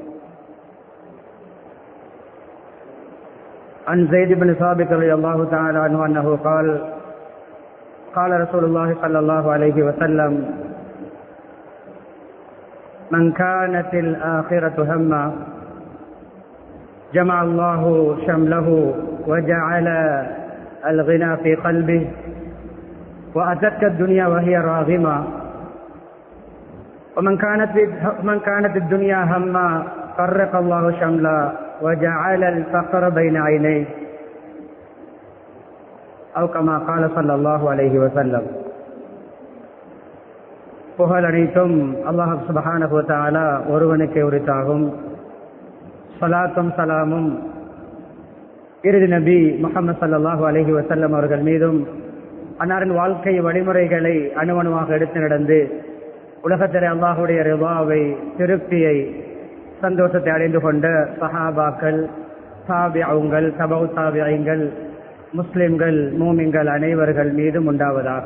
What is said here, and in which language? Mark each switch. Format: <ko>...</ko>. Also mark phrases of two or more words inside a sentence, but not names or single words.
<ar>عن زيد بن ثابت رضي الله تعالى عنه أنه قال قال رسول الله صلى الله عليه وسلم من كانت الآخرة هما جمع الله شمله وجعل الغنى في قلبه وأتتك الدنيا وهي راغمة ومن كانت الدنيا هما فرق الله شملا وجعل الفقر بين عينيه أو كما قال صلى الله عليه وسلم.</ar> <ta>புகழ் அனைத்தும் அல்லாஹ்</ta> <ar>سبحانه وتعالى</ar> <ta>ஒருவனுக்கே உரித்தாகும். ஸலாத்தும் ஸலாமும் இறுதி நபி முஹம்மது</ta> <ar>صلى الله عليه وسلم</ar> <ta>அவர்கள் மீதும் அன்னாரின் வாழ்க்கை வழிமுறைகளை அணுவணுவாக எடுத்து நடந்து உலகத்திலே அல்லாஹுடைய ரிவாவை திருப்தியை சந்தோஷத்தை அடைந்து கொண்ட சஹாபாக்கள் தாபிஊங்கள் தபவு தாபிஈன்கள் முஸ்லிம்கள் மூமின்கள் அனைவர்கள் மீதும் உண்டாவதாக.</ta>